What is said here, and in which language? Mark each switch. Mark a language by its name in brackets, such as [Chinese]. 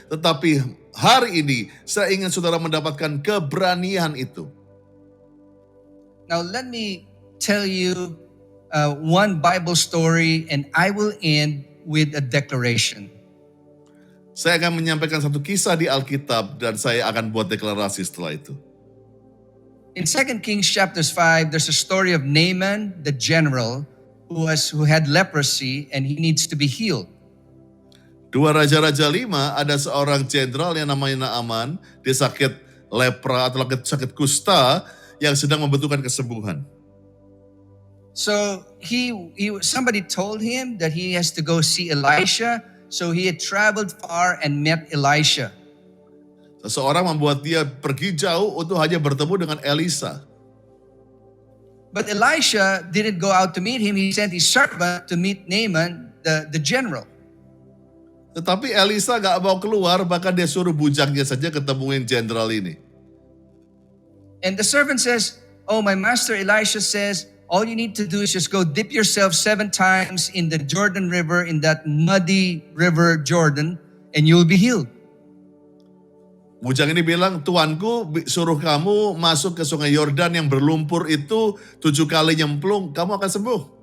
[Indonesian] Tetapi hari ini saya ingin saudara mendapatkan keberanian itu. [English] Now let me tell you one Bible story, and I will end with a declaration. [Indonesian] Saya akan menyampaikan satu kisah di Alkitab dan saya akan buat deklarasi setelah itu. [English] In 2 Kings chapter 5, there's a story of Naaman, the general, who had leprosy and he needs to be healed. [Indonesian] 2 Raja-Raja 5 ada seorang jenderal yang namanya Naaman, dia sakit lepra atau sakit kusta yang sedang membutuhkan kesembuhan. [English] So somebody told him that he has to go see Elisha. So he had traveled far and met Elisha. [Indonesian] Seseorang membuat dia pergi jauh untuk hanya bertemu dengan Elisa. [English] But Elisha didn't go out to meet him. He sent his servant to meet Naaman, the general. [Indonesian] Tetapi Elisa gak mau keluar, bahkan dia suruh bujaknya saja ketemuin jenderal ini. [English] And the servant says, oh, my master Elisha says, all you need to do is just go dip yourself 7 times in the Jordan River, in that muddy river Jordan, and you'll be healed. [Indonesian] Bujang ini bilang, tuanku suruh kamu masuk ke sungai Yordan yang berlumpur itu 7 kali nyemplung, kamu akan sembuh.